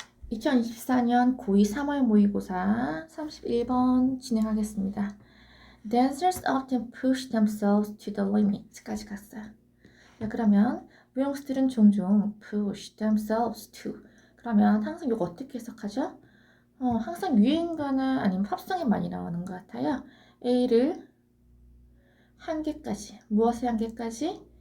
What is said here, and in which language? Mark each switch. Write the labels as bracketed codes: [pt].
[ko] 2024년 고2 3월 모의고사 31번 진행하겠습니다. [en] Dancers often push themselves to the limit [ko] 까지 갔어요. 네, 그러면 무용수들은 종종 [en] push themselves to [ko] 그러면 항상 이거 어떻게 해석하죠? 항상 유행가나 아니면 팝송에 많이 나오는 것 같아요. A를 한계까지 무엇의 한계까지?